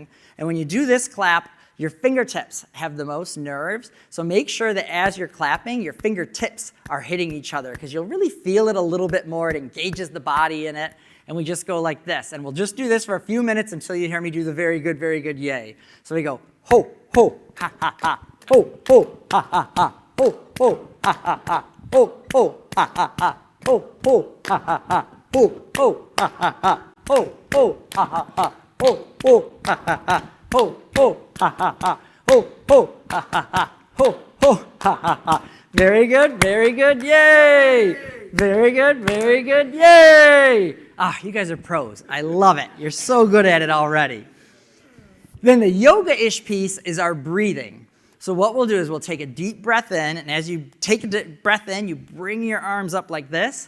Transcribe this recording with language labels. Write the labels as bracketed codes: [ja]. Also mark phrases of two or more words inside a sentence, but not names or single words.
[en] And when you do this clap, your fingertips have the most nerves, so make sure that as you're clapping, your fingertips are hitting each other, because you'll really feel it a little bit more. It engages the body in it, and we just go like this. And we'll just do this for a few minutes until you hear me do the very good, yay. So we go, ho, ho, ha, ha, ha, ho, ho, ha, ha, ha, ho, ho, ha, ha, ha, ho, ho, ha, ha, ha, ho, ho, ha, ha, ha, ho, ho, ha, ha, ha, ho, ho, ha, ha, ha, ho, ho, ha, ha, ha, ho, ho, ha, ha, ha, ho, ho, ha, ha, ha, ho, ho, ha, ha, ha. Very good, yay! Very good, very good. Yay! Ah, you guys are pros. I love it. You're so good at it already. Then the yoga-ish piece is our breathing. So what we'll do is we'll take a deep breath in, and as you take a deep breath in, you bring your arms up like this.